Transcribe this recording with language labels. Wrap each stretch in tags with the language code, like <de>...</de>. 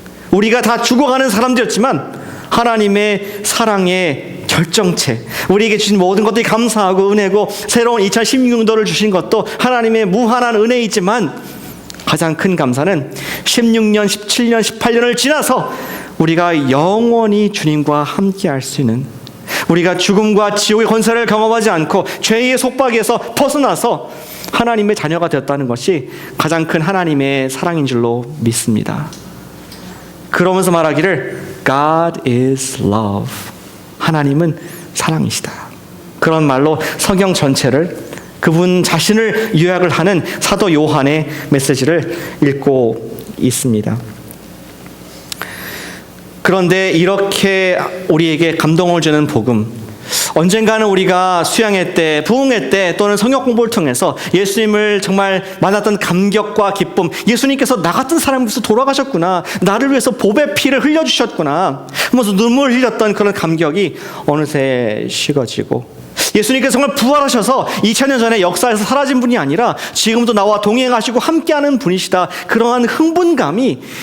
<ko>우리가 다 죽어가는 사람들이었지만 하나님의 사랑의 결정체, 우리에게 주신 모든 것들이 감사하고 은혜고 새로운 2016년도를 주신 것도 하나님의 무한한 은혜이지만 가장 큰 감사는 16년, 17년, 18년을 지나서 우리가 영원히 주님과 함께 할 수 있는, 우리가 죽음과 지옥의 권세를 경험하지 않고 죄의 속박에서 벗어나서 하나님의 자녀가 되었다는 것이 가장 큰 하나님의 사랑인 줄로 믿습니다. 그러면서 말하기를</ko> <en>God is love.</en> <ko>하나님은 사랑이시다. 그런 말로 성경 전체를, 그분 자신을 요약을 하는 사도 요한의 메시지를 읽고 있습니다. 그런데 이렇게 우리에게 감동을 주는 복음, 언젠가는 우리가 수양회 때, 부흥회 때 또는 성역 공부를 통해서 예수님을 정말 만났던 감격과 기쁨, 예수님께서 나 같은 사람을 위해서 돌아가셨구나, 나를 위해서 보배 피를 흘려주셨구나 하면서 눈물을 흘렸던 그런 감격이 어느새 식어지고, 예수님께서 정말 부활하셔서 2000년 전에 역사에서 사라진 분이 아니라 지금도 나와 동행하시고 함께하는 분이시다, 그러한 흥분감이</ko>